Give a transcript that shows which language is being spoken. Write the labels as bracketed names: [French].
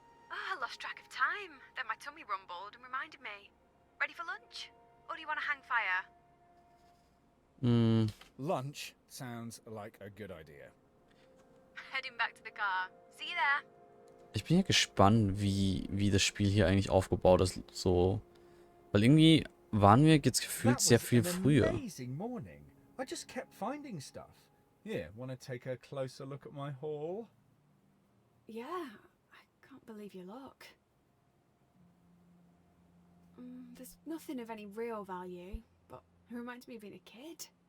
[English] I lost track of time. Then my tummy rumbled and reminded me. Ready for lunch? Or do you want to hang fire? Lunch sounds like a good idea. Heading back to the car. See you there. [German] Ich bin ja gespannt, wie das Spiel hier eigentlich aufgebaut ist. So. Weil irgendwie waren wir jetzt gefühlt sehr viel früher. [English] Amazing morning. I just kept finding stuff. Here, want to take a closer look at my haul? Yeah, I can't believe you look. There's nothing of any real value, but it reminds me of being a kid.